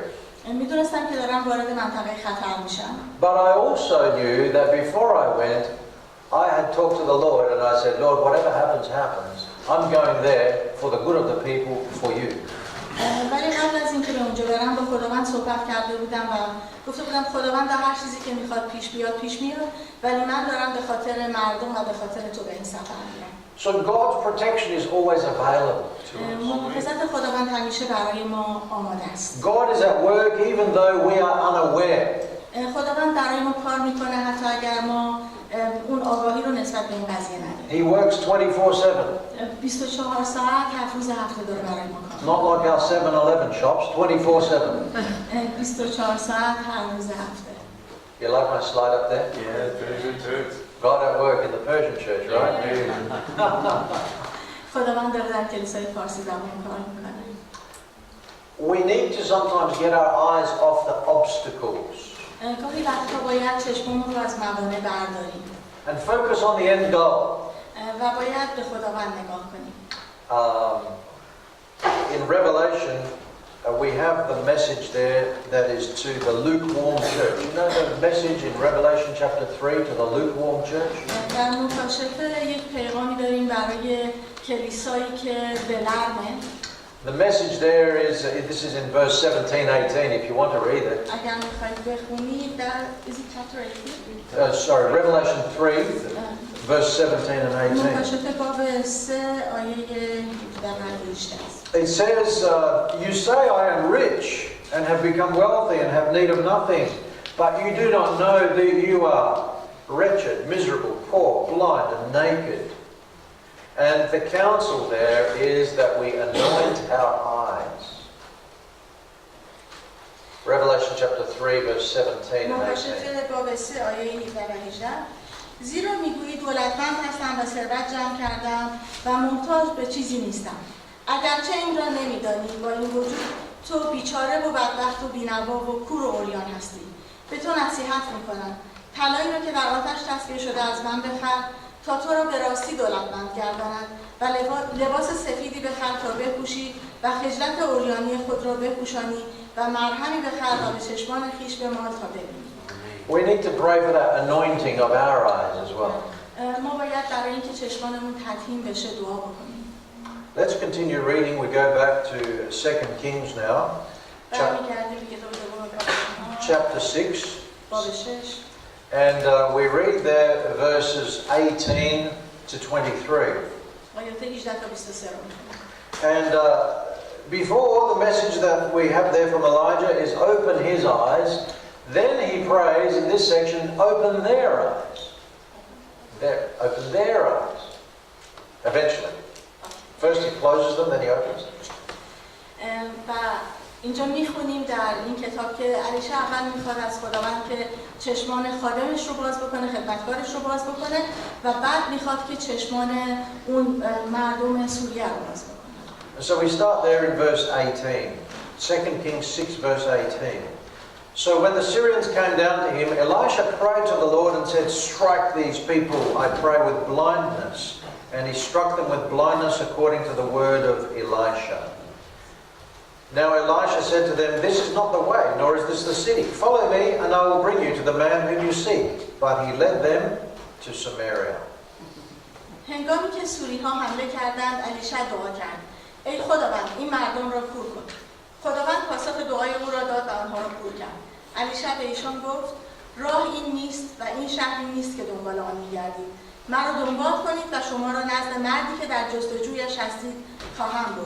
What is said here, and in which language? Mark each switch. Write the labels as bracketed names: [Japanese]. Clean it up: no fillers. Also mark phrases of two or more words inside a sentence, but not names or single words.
[Persian] میدونستم که دارم وارد منطقه خطر میشم. [English] But I also knew that before I went, I had talked to the Lord and I said, Lord, whatever happens, happens. I'm going there for the good of the people, for you. [Persian] ولی قبل از اینکه به اونجا برم با خداوند صحبت کرده بودم و گفته بودم خداوند هر چیزی که میخواد پیش میاد ولی من دارم به خاطر مردم و به خاطر تو به این سفر میرم. [English] So God's protection is always available to us. [Persian] محافظت خداوند همیشه برای ما آماده است. [English] God is at work even though we are unaware. [Persian] خداوند برای ما کار میکنه حتی اگر ما اون آگاهی رو نسبت به این قضیه نداریم. [English] He works 24/7. [Persian] 24 ساعت 7 روز هفته داره برای ما کار. [English] Not like our 7-Eleven shops, 24/7. [Persian] 24 ساعت هر روز هفته. [English] You like my slide up there? Yeah, very good too. God at work in the Persian Church, right? [Persian] خداوند داره در کلیسای فارسی زبان کار میکنه. [English] We need to sometimes get our eyes off the obstacles [Persian] گاهی وقتا باید چشممون رو از موانع برداریم [English] and focus on the end goal. [Persian] و باید به خداوند نگاه کنیم. [English] In Revelation, we have the message there that is to the lukewarm church. You know the message in Revelation chapter 3 to the lukewarm church? [Persian] در مکاشفه یک پیغامی داریم برای کلیسایی که بلرمه. [English] The message there is, this is in verse 17-18 if you want to read it. [Persian] اگر میخواید بخونید در [English] is it chapter 18? Sorry, Revelation 3, verse 17 and 18. [Persian] مکاشفه باب 3 آیه 18 است. [English] It says, you say I am rich and have become wealthy and have need of nothing, but you do not know that you are wretched, miserable, poor, blind and naked. And the counsel there is that we anoint our eyes. Revelation chapter 3 verse 17 and 18. [Persian] مکاشفه باب 3 آیه 17 و 18 زیرا میگویی دولتمند هستم و ثروت جمع کردم و محتاج به چیزی نیستم. اگرچه این را نمیدانی با این وجود تو بیچاره و بدبخت و بینوا و کور و عریان هستی. به تو نصیحت میکنم طلایی را که در آتش تصفیه شده از من بخر تا تو را به راستی دولتمند گرداند و لباس سفیدی بخر تا بپوشی و خجلت عریانی خود را بپوشانی و مرهمی بخر و به چشمان خویش بمال تا ببینی. [English] We need to pray for that anointing of our eyes as well. [Persian] ما باید برای اینکه چشمانمون تطهین بشه دعا بکنیم. [English] Let's continue reading. We go back to 2 Kings now. Chapter 6. And we read there verses 18 to 23. And before the message that we have there from Elijah is open his eyes, then he prays in this section, open their eyes. Open their eyes. Eventually. First he closes them, then he opens them. [Persian] و اینجا میخونیم در این کتاب که الیشع اول میخواد از خداوند که چشمان خادمش رو باز بکنه، خدمتکارش رو باز بکنه و بعد میخواد که چشمان اون مردم سوریه رو باز بکنه. [English] So we start there in verse 18. 2 Kings 6 verse 18. So when the Syrians came down to him, Elisha prayed to the Lord and said, strike these people, I pray, with blindness. And he struck them with blindness according to the word of Elisha. Now Elisha said to them, "This is not the way, nor is this the city. Follow me, and I will bring you to the man whom you seek." But he led them to Samaria. [Persian] هنگامی که سوری ها حمله کردند، الیشع دعا کرد: ای خداوند، این مردم را کور کن. خداوند پاسخ دعای او را داد و آنها را کور کرد. الیشع به ایشان گفت: راه این نیست و این شهری نیست که دنبال آن می‌گردید. مرا دنبال کنید و شما را نزد مردی که در جستجویش هستید خواهم برد.